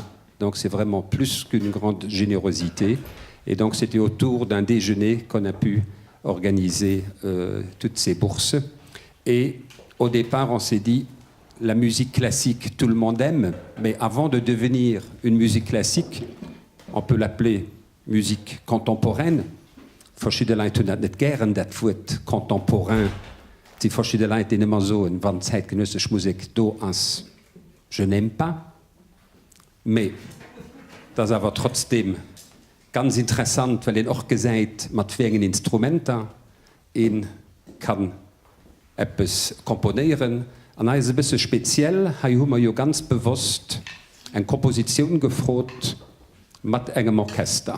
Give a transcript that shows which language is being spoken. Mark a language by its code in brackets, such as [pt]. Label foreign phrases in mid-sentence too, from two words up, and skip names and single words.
[fr] Donc c'est vraiment plus qu'une grande générosité. Et donc c'était autour d'un déjeuner qu'on a pu organiser toutes ces bourses. Et au départ, on s'est dit, la musique classique, tout le monde aime, mais avant de devenir une musique classique, on peut l'appeler musique contemporaine. [de] Verschiedene Leute tun das nicht gern, das Wort contemporain. Die verschiedene Leute sind immer so, wenn zeitgenössische Musik da ist. [fr] Je n'aime pas, [de] mais das ist aber trotzdem ganz interessant, weil er auch gesagt mit vielen Instrumenten ihn kann etwas komponieren. Und das ist ein bisschen speziell, hier haben wir ja ganz bewusst eine Komposition gefragt mit einem Orchester.